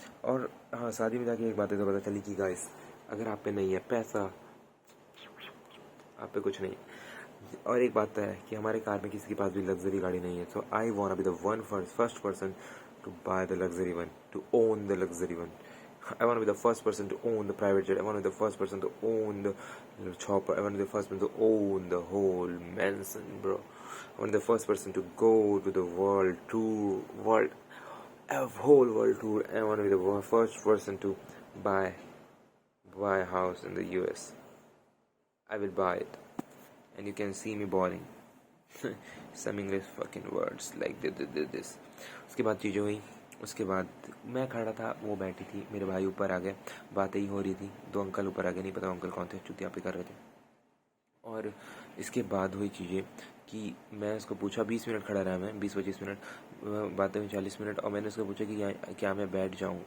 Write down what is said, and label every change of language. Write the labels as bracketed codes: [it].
[hi] और हाँ, शादी में जाके एक बात है तो पता चली कि गाइस, अगर आप पे नहीं है पैसा, आप पे कुछ नहीं। और एक बात तो है कि हमारे कार में किसी के पास भी लग्जरी गाड़ी नहीं है, [en] so I want be the one first person to buy the luxury one, [hi] to own the luxury one. [en] I want to be the first person to own the private jet. I want to be the first person to own the chopper. I want to be the first person to own the whole mansion, bro. I want to be the first person to go to the world tour, a whole world tour. I want to be the first person to buy a house in the US. I will buy it, and you can see me balling. Some English fucking words like this. [hi] उसके बाद चीज़ें हुई, उसके बाद मैं खड़ा था, वो बैठी थी, मेरे भाई ऊपर आ गए, बातें ही हो रही थी, दो अंकल ऊपर आ गए, नहीं पता अंकल कौन थे, चुतिया पे कर रहे थे। और इसके बाद हुई चीज़ें कि मैं उसको पूछा, 20 मिनट खड़ा रहा मैं, 20-25 मिनट, बातें हुई 40 मिनट, और मैंने उसको पूछा कि क्या मैं बैठ जाऊँ।